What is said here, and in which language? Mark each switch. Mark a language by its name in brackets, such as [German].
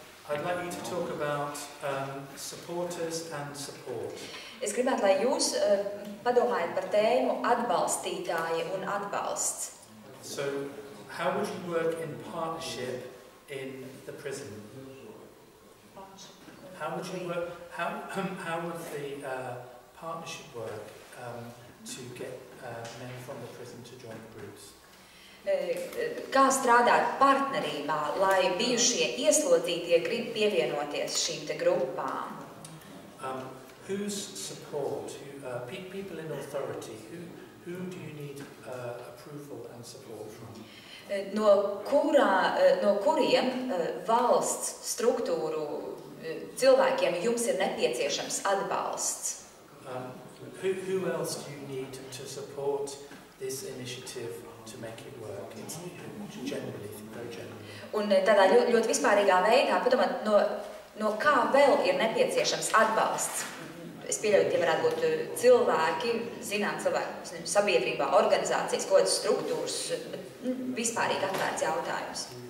[English] I'd like you to talk about supporters and support. [Latvian] Es gribētu, lai jūs padomājat par tēmu atbalstītāji un atbalsts. [English] So, how would you work in partnership in the prison? How would you work? How would the partnership work to get men from the prison to join the groups? [Latvian] Kā strādāt partnerībā, lai bijušie ieslodzītie grib pievienoties šīm te grupām? [English] Whose support? People in authority. Who do you need approval and support from? [Latvian] No kuriem valsts struktūru cilvēkiem jums ir nepieciešams atbalsts. [English] Who else do you need to support this initiative to make it work? It's generally, very generally. [Latvian] Un tādā ļoti vispārīgā veidā, padomāt, no kā vēl ir nepieciešams atbalsts. Es pieļauju, tie varētu būt cilvēki, cilvēki sabiedrībā, organizācijas, kaut kādas struktūras, bet vispārīgi atvērts jautājums.